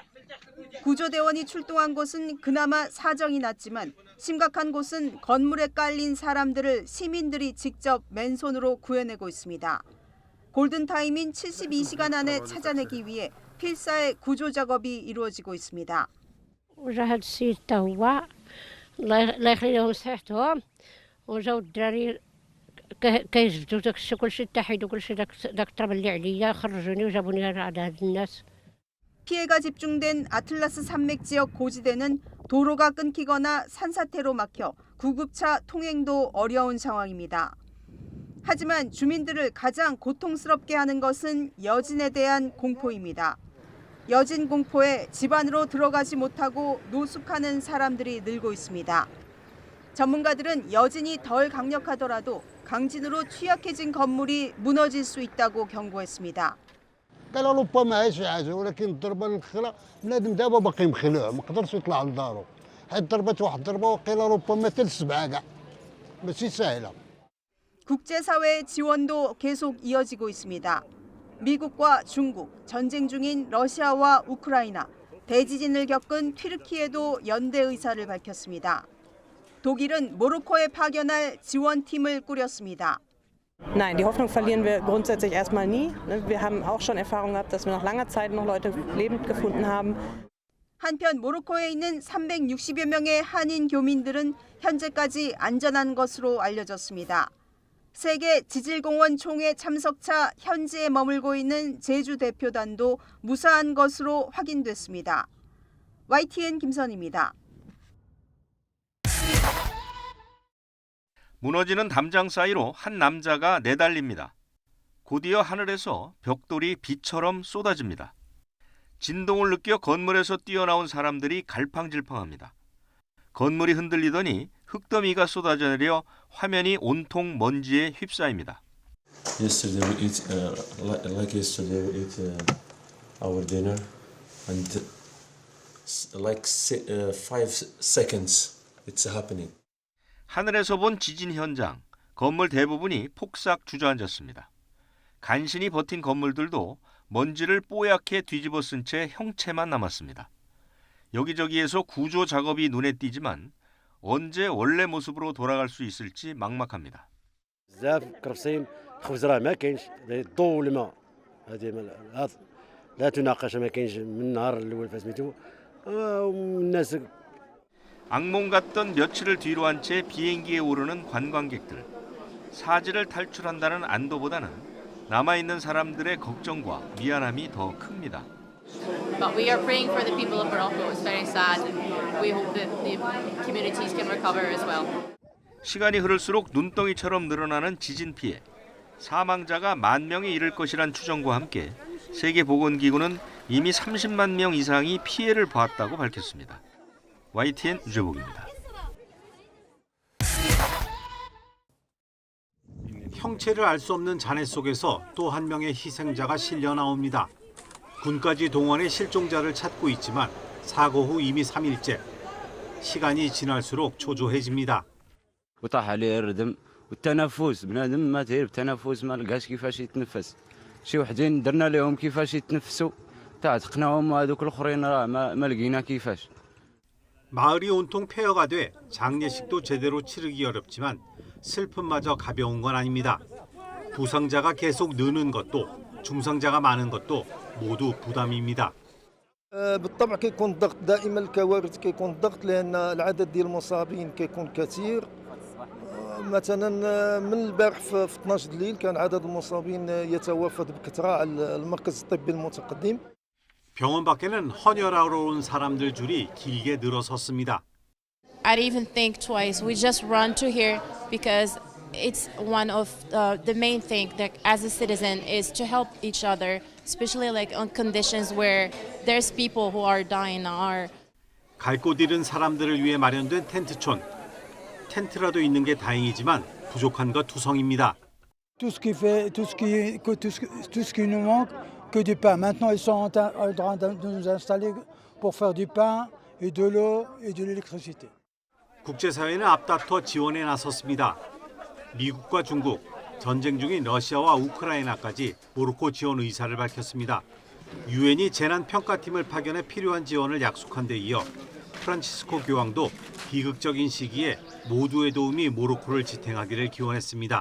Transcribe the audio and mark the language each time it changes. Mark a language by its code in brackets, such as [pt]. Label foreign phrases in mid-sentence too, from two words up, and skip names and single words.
[ko] 구조대원이 출동한 곳은 그나마 사정이 났지만 심각한 곳은 건물에 깔린 사람들을 시민들이 직접 맨손으로 구해내고 있습니다. 골든타임인 72시간 안에 찾아내기 위해 필사의 구조 작업이 이루어지고 있습니다. [ar] وجا هاد السيد حتى هو الله يخلي لهم صحتهم وجاو الدراري كيجبدوا داكشي كلشي تحيدوا كلشي داك التراب اللي عليا خرجوني وجابوني على هاد الناس. [ko] 피해가 집중된 아틀라스 산맥 지역 고지대는 도로가 끊기거나 산사태로 막혀 구급차 통행도 어려운 상황입니다. 하지만 주민들을 가장 고통스럽게 하는 것은 여진에 대한 공포입니다. 여진 공포에 집 안으로 들어가지 못하고 노숙하는 사람들이 늘고 있습니다. 전문가들은 여진이 덜 강력하더라도 강진으로 취약해진 건물이 무너질 수 있다고 경고했습니다. [ar] قال ربما شي حاجه ولكن الضربه الخلا بنادم دابا باقي مخلوع ما قدرش يطلع لدارو حيت ضربت واحد الضربه وقيله ربما حتى ل7 كاع ماشي سهله. [ko] 국제사회의 지원도 계속 이어지고 있습니다. 미국과 중국, 전쟁 중인 러시아와 우크라이나, 대지진을 겪은 튀르키예도 연대 의사를 밝혔습니다. 독일은 모로코에 파견할 지원팀을 꾸렸습니다. [de] Nein, die Hoffnung verlieren wir grundsätzlich erstmal nie. Wir haben auch schon Erfahrung gehabt, dass wir nach langer Zeit noch Leute lebend gefunden haben. [ko] 한편 모로코에 있는 360여 명의 한인 교민들은 현재까지 안전한 것으로 알려졌습니다. 세계 지질공원 총회 참석차 현지에 머물고 있는 제주 대표단도 무사한 것으로 확인됐습니다. YTN 김선입니다. 무너지는 담장 사이로 한 남자가 내달립니다. 곧이어 하늘에서 벽돌이 비처럼 쏟아집니다. 진동을 느껴 건물에서 뛰어나온 사람들이 갈팡질팡합니다. 건물이 흔들리더니 흙더미가 쏟아져 내려 화면이 온통 먼지에 휩싸입니다. [en] Yesterday we eat like yesterday we eat our dinner and like 5 seconds it's happening. [ko] 하늘에서 본 지진 현장, 건물 대부분이 폭삭 주저앉았습니다. 간신히 버틴 건물들도 먼지를 뽀얗게 뒤집어 쓴 채 형체만 남았습니다. 여기저기에서 구조 작업이 눈에 띄지만 언제 원래 모습으로 돌아갈 수 있을지 막막합니다. [ar] بزاف كرفسين خبز راه ما كاينش الضوء والماء هذه لا تناقش ما كاينش من النهار الاول فسميتو والناس [ko] 악몽 같던 며칠을 뒤로 한 채 비행기에 오르는 관광객들. 사지를 탈출한다는 안도보다는 남아있는 사람들의 걱정과 미안함이 더 큽니다. [en] But we are praying for the people of Morocco. It's very sad and we hope that the communities can recover as well. [ko] 시간이 흐를수록 눈덩이처럼 늘어나는 지진 피해. 사망자가 10,000명에 이를 것이란 추정과 함께 세계보건기구는 이미 30만 명 이상이 피해를 봤다고 밝혔습니다. YTN 유재복입니다. 형체를 알 수 없는 잔해 속에서 또 한 명의 희생자가 실려 나옵니다. 군까지 동원해 실종자를 찾고 있지만 사고 후 이미 3일째. 시간이 지날수록 초조해집니다. [ar] وطاح عليه الردم والتنفس بنادم ما تهير بالتنفس ما لقاش كيفاش يتنفس شي وحدين درنا لهم كيفاش يتنفسوا تعتقناهم وهذوك الاخرين راه ما لقينا كيفاش. [ko] 마을이 온통 폐허가 돼 장례식도 제대로 치르기 어렵지만 슬픔마저 가벼운 건 아닙니다. 부상자가 계속 느는 것도 중상자가 많은 것도 모두 부담입니다. [ar] بالطبع كيكون الضغط دائما الكوارث كيكون الضغط لان العدد ديال المصابين كيكون كثير مثلا من البارح في 12 الليل كان عدد المصابين يتوافد بكثره على المركز الطبي المتقدم. [ko] 병원 밖에는 헌혈하러 온 사람들 줄이 길게 늘어섰습니다. [en] I'd even think twice. We just run to here because it's one of the main thing that as a citizen is to help each other, especially like on conditions where there's people who are dying or [ko] 갈 곳 잃은 사람들을 위해 마련된 텐트촌. 텐트라도 있는 게 다행이지만 부족한 것 투성입니다. [fr] Tout ce qui nous manque, que du pain. Maintenant, ils sont en train de nous installer pour faire du pain et de l'eau et de l'électricité. [ko] 국제사회는 앞다퉈 지원에 나섰습니다. 미국과 중국, 전쟁 중인 러시아와 우크라이나까지 모로코 지원 의사를 밝혔습니다. 유엔이 재난평가팀을 파견해 필요한 지원을 약속한 데 이어 프란치스코 교황도 비극적인 시기에 모두의 도움이 모로코를 지탱하기를 기원했습니다.